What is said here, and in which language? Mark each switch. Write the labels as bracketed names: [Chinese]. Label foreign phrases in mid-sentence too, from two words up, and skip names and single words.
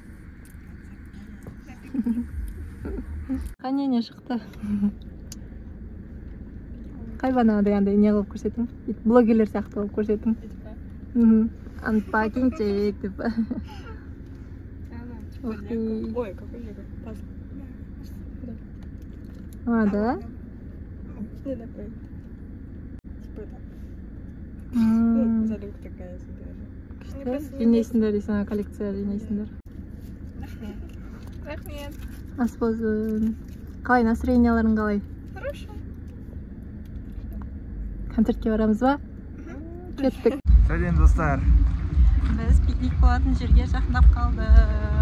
[Kazakh] Қане не шықты? Қай банағыда андай не қылып көрсетің? Блогерлер сияқты қылып көрсетің? Анпакинг-чек деп. Ой, [Russian] какой лего. А, да? Не такой. Типа так. Ну, задумка такая себе. [Kazakh] Күшті. Жинейсіңдер дейсің, коллекция жинейсіңдер. Рахмет. Ас болсын. Қалай, настроенияларың қалай? [Russian] Хорошо. [Kazakh] Концертке барамыз ба? Кеттік. Сәлем, достар. Біз пикник болатын жерге жақындап қалдық.